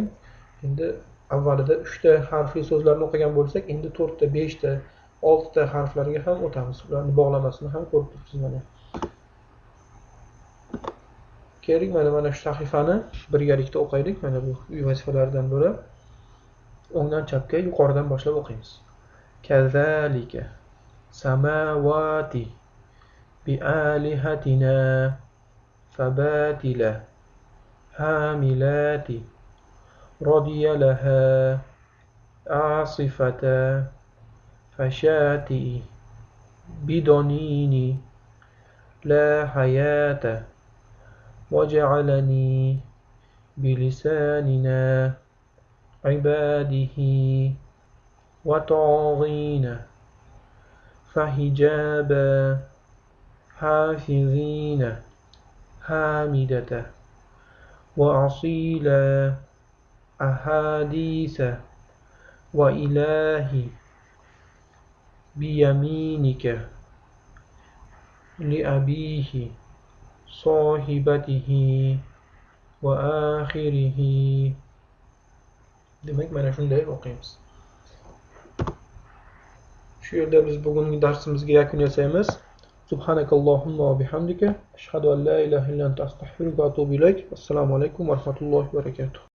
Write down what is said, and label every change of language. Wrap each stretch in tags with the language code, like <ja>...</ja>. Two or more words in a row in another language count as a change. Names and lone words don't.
<uz>Endi avvalida 3 ta harfli so'zlarni o'qigan bo'lsak, endi 4 ta, 5 ta, 6 ta harflarga ham o'tamiz. Ularning bog'lamasini ham ko'rib turibsiz mana. Keling, mana shu sahifani birgalikda o'qaylik. Mana bu uy vazifalaridan biri. O'ngdan chapga yuqoridan boshlab o'qiymiz. Kazalika samawati bi alihatina fabatila hamilati radiyalaha asifata fashati bidonini la hayata waj'alani bilisanina ibadihi wa ta'ghina fahijaba hafizina hamidata wa asila ahaditha wa ilahi biyaminika li abihi sohibatihi va akhirihi. Demak, mana shunday o'qiymiz. Shu yerda biz bugungi darsimizga yakun yasaymiz.</uz> <ar>سبحانك اللهم وبحمدك أشهد أن لا إله إلا أنت أستغفرك وأتوب إليك. السلام عليكم ورحمة الله وبركاته.</ar>